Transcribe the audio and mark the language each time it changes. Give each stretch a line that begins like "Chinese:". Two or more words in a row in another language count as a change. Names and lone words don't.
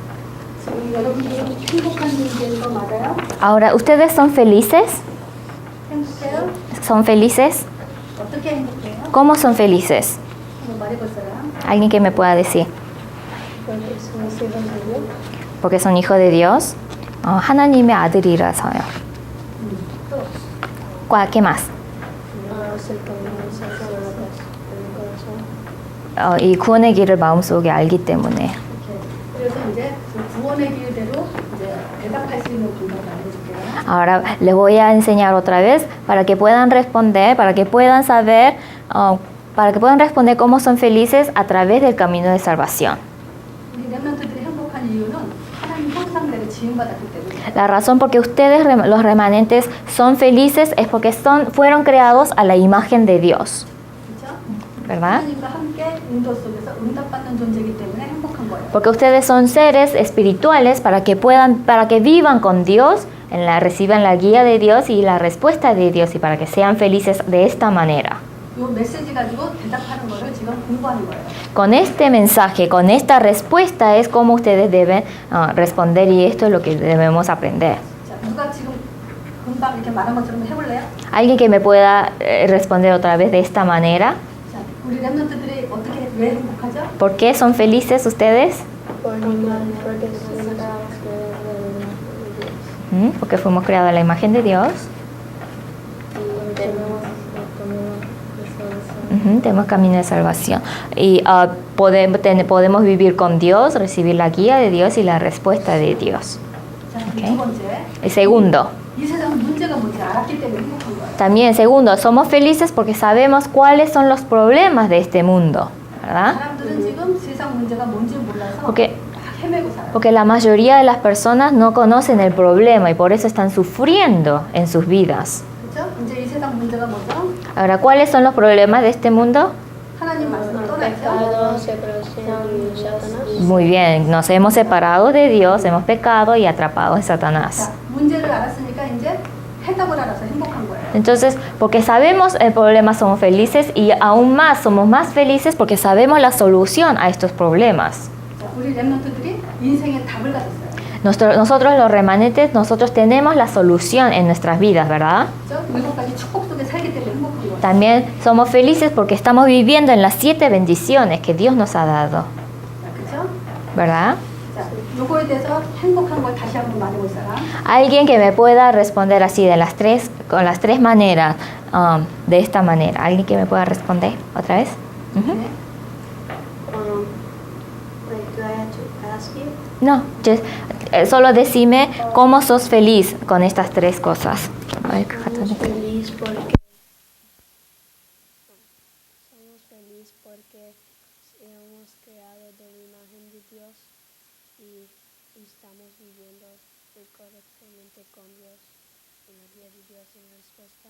Spanish: Ahora, ¿ustedes son felices? ¿Son felices? ¿Cómo son felices? ¿Alguien que me pueda decir? Porque son hijos de Dios.
Korean: 하나님의 아들이라서요.
Spanish: ¿Qué más?
Korean: 이 구원의 길을 마음속에 알기 때문에. 그래서 이제 구원의 길대로 이제 대답할 수 있는 방법을 알려줄게요.
Spanish: Ahora les voy a enseñar otra vez para que puedan responder, para que puedan saber, para que puedan responder cómo son felices a través del camino de salvación.
Korean: 우리 렘넌트들이 행복한 이유는 하나님 형상대로 지음받았기 때문에.
Spanish: La razón por que ustedes, los remanentes, son felices es porque fueron creados a la imagen de Dios.
Korean: 그렇죠?
Spanish: ¿Verdad?
Korean: 하나님과 함께 응도 속에서 응답받는 존재이기 때문에 행복한 거예요.
Spanish: Porque ustedes son seres espirituales para que vivan con Dios, reciban la guía de Dios y la respuesta de Dios y para que sean felices de esta manera.
Korean: 이 메시지 가지고 대답하는 거를 지금 공부하는 거예요.
Spanish: Con este mensaje, con esta respuesta es como ustedes deben responder y esto es lo que debemos aprender.
Korean: 자, 누가 지금 금방 이렇게 말한 것처럼 해볼래요?
Spanish: ¿Alguien que me pueda responder otra vez de esta manera?
Korean: 자, 우리 랩런트들이 어떻게 왜 행복하죠?
Spanish: ¿Por qué son felices ustedes? Porque fuimos creados a la imagen de Dios. Tenemos camino de salvación. Y podemos vivir con Dios, recibir la guía de Dios y la respuesta de Dios.
Korean: 자, Okay. 두 번째,
Spanish: El segundo.
Korean: 이 세상 문제가 뭔지 알았기 때문에 행복한 거예요.
Spanish: También, segundo, somos felices porque sabemos cuáles son los problemas de este mundo, ¿verdad?
Korean: 사람들은 지금 세상 문제가 뭔지 몰라서
Spanish: Porque,
Korean: 막 헤매고 살아요.
Spanish: porque la mayoría de las personas no conocen el problema y por eso están sufriendo en sus vidas.
Korean: 그렇죠? 이제 이 세상 문제가 뭐죠?
Spanish: Ahora, ¿cuáles son los problemas de este mundo?
Korean: 하나님 말씀을 떠났죠?
Spanish: Pecado, separación y Satanás. Muy bien, nos hemos separado de Dios, hemos pecado y atrapado en Satanás.
Korean: 자, 문제를 알았으니까 이제 해답을 알아서 행복한 거예요.
Spanish: Entonces, porque sabemos el problema, somos felices y aún más, somos más felices porque sabemos la solución a estos problemas.
Korean: 자, 우리 랩런트들이 인생의 답을 가졌어요.
Spanish: Nosotros los remanentes, nosotros tenemos la solución en nuestras vidas, ¿verdad?
Korean: 그렇죠? 7가지 축복 속에 살기 때문에 행복한 거예요.
Spanish: También somos felices porque estamos viviendo en las 7 bendiciones que Dios nos ha dado,
Korean: 자, 그렇죠?
Spanish: ¿verdad?
Korean: 자, 요거에 대해서 행복한 걸 다시 한번 말해볼 사람.
Spanish: Alguien que me pueda responder así con las tres maneras, de esta manera. ¿Alguien que me pueda responder otra vez? Ujú.
Korean: 네.
English: Like, do I have to ask you?
Spanish: No, solo decime cómo sos feliz con estas tres cosas. Ay, Somos felices porque hemos creado de la imagen de Dios y estamos viviendo correctamente con Dios, en la guía de Dios y la respuesta.